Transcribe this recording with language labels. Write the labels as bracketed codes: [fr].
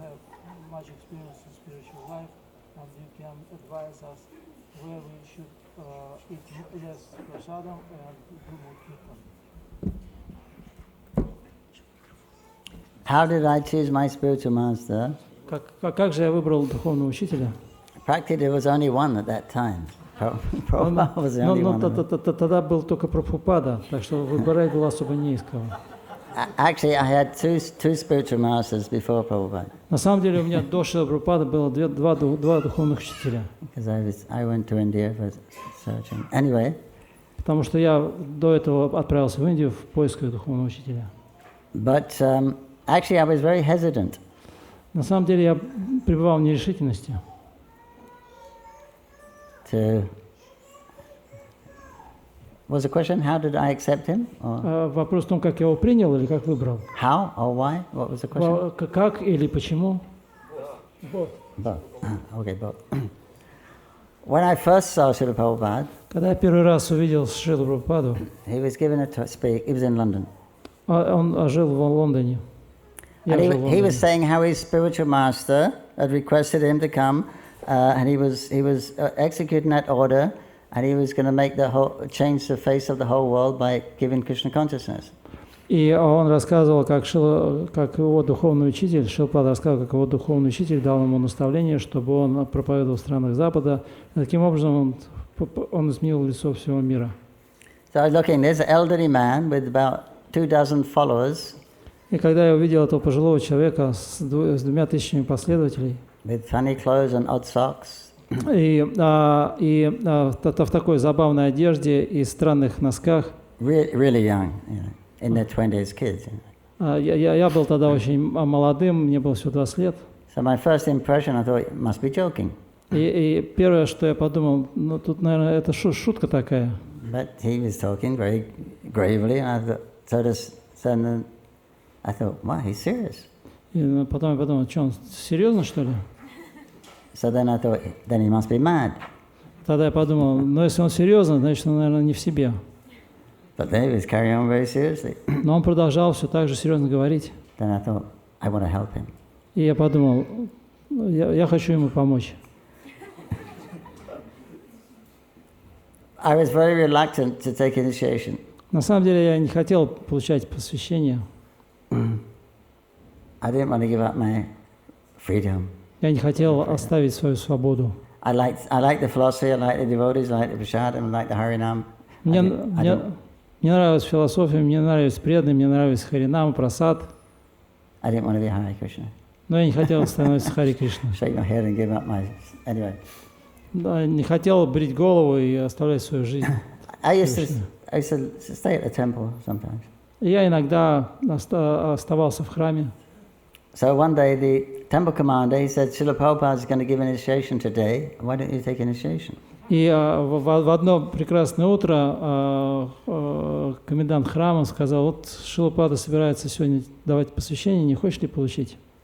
[en] And you can advise us where we should eat less prasadam and do more kirtan. How did I choose my spiritual master? [ru] Как же я выбрал духовного учителя? [en] Practically there was only one at that time. Prabhupada was the only one. [ru] Тогда был только Прабхупада, так что выбирать было особо не из кого. [en] Actually, I had two spiritual masters before Prabhupada. [ru] На самом деле у меня до Шрила Прабхупады было два духовных учителя. [en] Because I went to India for searching. Anyway. [ru] Потому что я до этого отправился в Индию в поисках духовного учителя. [en] But actually, I was very hesitant. [ru] На самом деле я пребывал в нерешительности. [en] Was the question, how did I accept him? [ru] Вопрос в том, как я его принял или как выбрал. [en] How or why? What was the question? [ru] Как или почему? [en] Both. Okay, both. When I first saw Srila Prabhupada, [ru] когда я первый раз увидел Шрилу Прабхупаду, [en] he was given to speak. He was in London. [ru] Он жил в Лондоне. [en] And he was saying how his spiritual master had requested him to come, and he was executing that order. And he was going to change the face of the whole world by giving Krishna consciousness. [ru] И он рассказывал, как его духовный учитель, Шрилпада рассказывал, как его духовный учитель дал ему наставление, чтобы он проповедовал в странах Запада. И таким образом он изменил лицо всего мира. [en] So I was looking, there's an elderly man with about 24 followers. [ru] И когда я увидел этого пожилого человека с 2000 последователей, [en] with funny clothes and odd socks. [ru] И в такой забавной одежде и странных носках. [en] Really young, in their 20s, kids. [ru] Я был тогда очень молодым, мне было всего 20 лет. [en] So my first impression, I thought, he must be joking. [ru] И первое, что я подумал, ну тут, наверное, это шутка такая. [en] But he was talking very gravely, and I thought, wow, he's serious. [ru] И потом я подумал, что он серьезно, что ли? [en] So then I thought, then he must be mad. [ru] Тогда я подумал, ну если он серьезно, значит он, наверное, не в себе. [en] But then he was carrying on very seriously. [ru] Но он продолжал все так же серьезно говорить. [en] Then I thought, I want to help him. [ru] И я подумал, я хочу ему помочь. [en] I was very reluctant to take initiation. [ru] На самом деле я не хотел получать посвящение. [en] I didn't want to give up my freedom. [ru] Я не хотел оставить свою свободу. [en] I like the philosophy, I like the devotees, I like the prasadam, I like the harinam. [ru] Мне нравилась философия, мне нравились преданные, мне нравились харинам, прасад. [en] I didn't want to be Hare Krishna. [ru] Но я не хотел становиться Хари Кришной. [en] Shake my head and give up my... Anyway. [ru] Да, не хотел брить голову и оставлять свою жизнь. [en] I used to stay at the temple sometimes. [ru] Я иногда оставался в храме. [en] So one day the temple commander, he said, Srila Prabhupada is going to give initiation today. Why don't you take initiation? [ru] И в одно прекрасное утро комендант храма сказал, вот Шрила Прабхупада собирается сегодня давать посвящение, не хочешь ли получить?